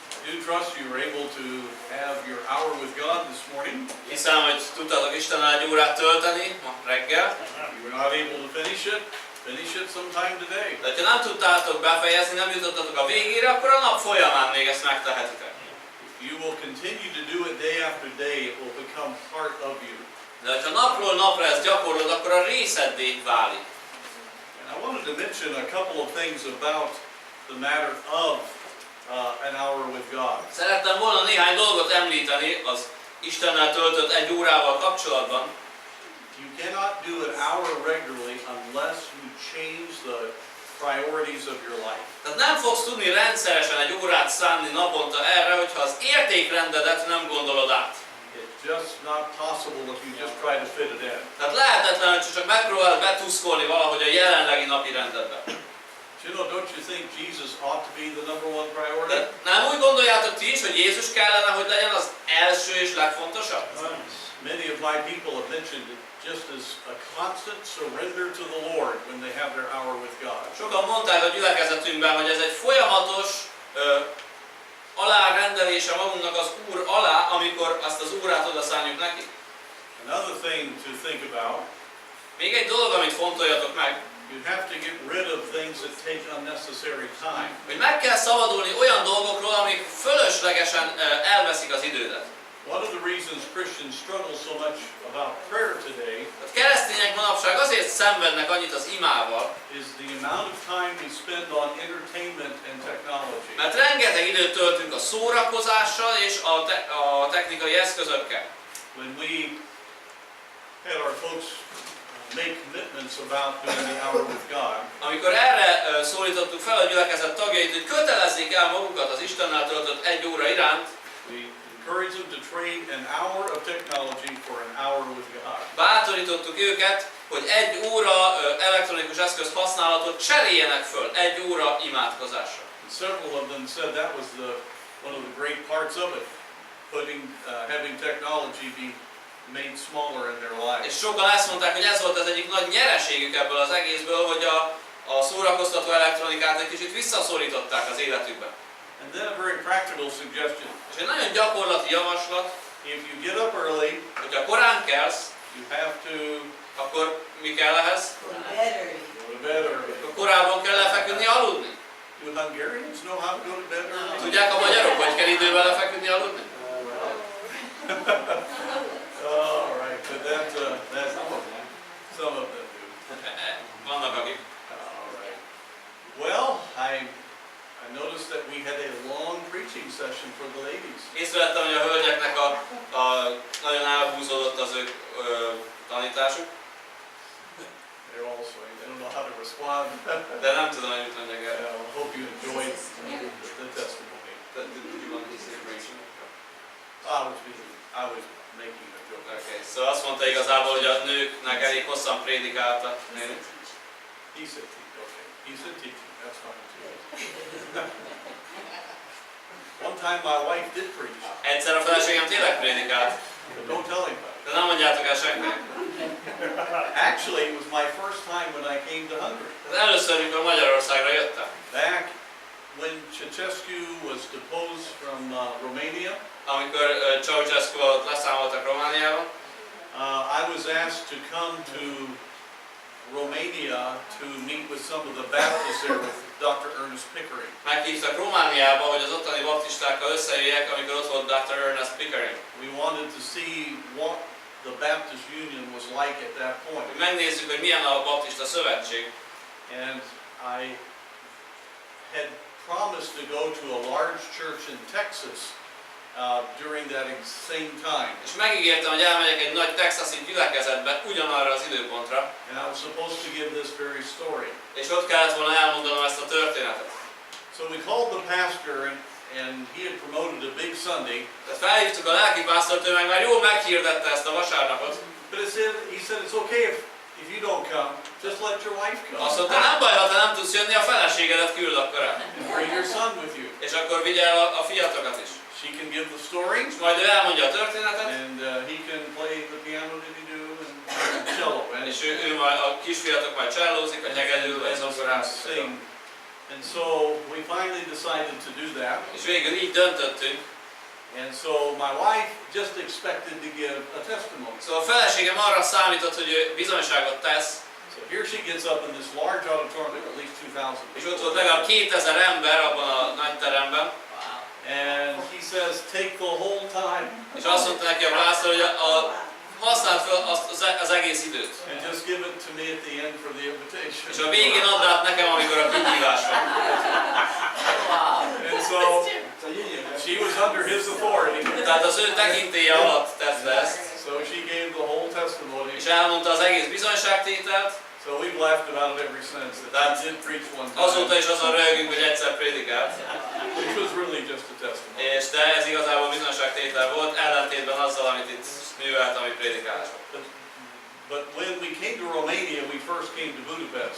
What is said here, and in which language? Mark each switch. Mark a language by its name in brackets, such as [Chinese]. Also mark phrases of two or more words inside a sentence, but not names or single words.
[English] do trust you were able to have your hour with God this morning. [Hungarian] Hiszem, hogy tudtatok Istennel egy órát tölteni ma reggel. [English] You were not able to finish it sometime today. [Hungarian] De ha nem tudtátok befejezni, nem jutottatok a végére, akkor a nap folyamán még ezt megtehetitek. [English] You will continue to do it day after day. It will become part of you. [Hungarian] De ha napról napra ezt gyakorlod, akkor a részeddé válik. [English] And I wanted to mention a couple of things about the matter of an hour with God. [Hungarian] Szerettem volna néhány dolgot említeni az Istennel töltött egy órával kapcsolatban. [English] You cannot do an hour regularly unless you change the priorities of your life. [Hungarian] Tehát nem fogsz tudni rendszeresen egy órát szánni naponta erre, hogyha az értékrendedet nem gondolod át. [English] It's just not possible if you just try to fit it in. [Hungarian] Tehát lehetetlen, hogy csak megpróbálod betuszkolni valahogy a jelenlegi napi rendedbe. [English] You know, don't you think Jesus ought to be the number one priority? [Hungarian] De nem úgy gondoljátok ti is, hogy Jézus kellene, hogy legyen az első és legfontosabb? [English] Many of my people have mentioned it just as a constant surrender to the Lord when they have their hour with God. [Hungarian] Sokan mondták a gyülekezetünkben, hogy ez egy folyamatos alárendelése magunknak az Úr alá, amikor azt az órát odaszánjuk neki. [English] Another thing to think about. [Hungarian] Még egy dolog, amit fontoljatok meg. [English] You have to get rid of things that take unnecessary time. [Hungarian] Hogy meg kell szabadulni olyan dolgokról, amik fölöslegesen elveszik az idődet. [English] One of the reasons Christians struggle so much about prayer today [Hungarian] a keresztények manapság azért szenvednek annyit az imával, [English] is the amount of time we spend on entertainment and technology. [Hungarian] Mert rengeteg időt töltünk a szórakozással és a technikai eszközökkel. [English] When we had our folks make commitments about doing the hour with God, [Hungarian] amikor erre szólítottuk fel a gyülekezet tagjait, hogy kötelezzék el magukat az Istennel töltött egy óra iránt, [English] we encourage them to trade an hour of technology for an hour with God. [Hungarian] Bátorítottuk őket, hogy egy óra elektronikus eszköz használatot cseréljenek föl egy óra imádkozásra. [English] And several of them said that was one of the great parts of it, having technology be made smaller in their lives. [Hungarian] És sokan ezt mondták, hogy ez volt az egyik nagy nyereségük ebből az egészből, hogy a szórakoztató elektronikát egy kicsit visszaszorították az életükben. [English] And then a very practical suggestion. [Hungarian] És egy nagyon gyakorlati javaslat, [English] if you get up early, [Hungarian] hogyha korán kelsz, [English] you have to, [Hungarian] akkor mi kell ehhez? [English] go to bed early. [Hungarian] Akkor korábban kell lefeküdni, aludni. [English] Do Hungarians know how to go to bed early? [Hungarian] Tudják a magyarok, hogy kell időben lefeküdni, aludni? [English] All right, but that's some of them do. [Hungarian] Vannak akik. [English] All right. Well, I noticed that we had a long preaching session for the ladies. [Hungarian] Észrevettem, hogy a hölgyeknek nagyon elhúzódott az ő tanításuk. [English] They're all swaying. They don't know how to respond. [Hungarian] De nem tudom, hogy mit mondjak erre. [English] I hope you enjoyed the testimony. Did you want to say preaching? I was making a joke. [Hungarian] Okay, szóval azt mondta igazából, hogy a nőknek elég hosszan prédikálta. [English] He said teaching. That's fine too. One time my wife did preach. [Hungarian] Egyszer a feleségem tényleg prédikált. [English] But don't tell anybody. [Hungarian] De nem mondjátok el senkinek. [English] Actually, it was my first time when I came to Hungary. [Hungarian] Ez először, amikor Magyarországra jöttem. [English] Back when Ceausescu was deposed from Romania. [Hungarian] Amikor Ceausescu-t leszámoltak Romániában. [English] I was asked to come to Romania to meet with some of the Baptists there with Dr. Ernest Pickering. [Hungarian] Meghívtak Romániába, hogy az ottani baptistákkal összejöjjek, amikor ott volt Dr. Ernest Pickering. [English] We wanted to see what the Baptist Union was like at that point. [Hungarian] Megnézzük, hogy milyen a baptista szövetség. [English] And I had promised to go to a large church in Texas during that same time. [Hungarian] És megígértem, hogy elmegyek egy nagy texasi gyülekezetbe ugyanarra az időpontra. [English] And I was supposed to give this very story. [Hungarian] És ott kellett volna elmondanom ezt a történetet. [English] So we called the pastor and he had promoted a big Sunday. [Hungarian] Tehát felhívtuk a lelkipásztort, ő meg már jól meghirdette ezt a vasárnapot. [English] But he said it's okay if you don't come, just let your wife come. [Hungarian] Azt mondta, nem baj, ha te nem tudsz jönni, a feleségedet küld akkor el. [English] And bring your son with you. [Hungarian] És akkor vigye el a fiatokat is. [English] She can give the story. [Hungarian] És majd ő elmondja a történetet. [English] And he can play the piano diddy-do and cello. [Hungarian] És ő majd a kisfiatok majd csellózik, a nyegedül, vagy zongorázik. [English] And so we finally decided to do that. [Hungarian] És végül így döntöttünk. [English] And so my wife just expected to give a testimony. [Hungarian] Szóval a feleségem arra számított, hogy ő bizonyságot tesz. [English] So here she gets up in this large auditorium, there were at least 2,000 [Hungarian] És [English] people. [Hungarian] ott volt legalább 2000 ember abban a nagy teremben. [English] And he says, take the whole time. [Hungarian] És azt mondta neki a pásztor, hogy használd fel az egész időt. [English] And just give it to me at the end for the invitation. [Hungarian] És a végén add át nekem, amikor a kihívás van. [English] And so she was under his authority. [Hungarian] Tehát az ő tekintélye alatt tette ezt. [English] So she gave the whole testimony. [Hungarian] És elmondta az egész bizonyságtételt. [English] So we've laughed about it ever since. That he did preach one time. [Hungarian] Azóta is azon röhögünk, hogy egyszer prédikált. [English] Which was really just a testimony. [Hungarian] És de ez igazából bizonyságtétel volt, ellentétben azzal, amit itt művelt, ami prédikálás. [English] But when we came to Romania, we first came to Budapest.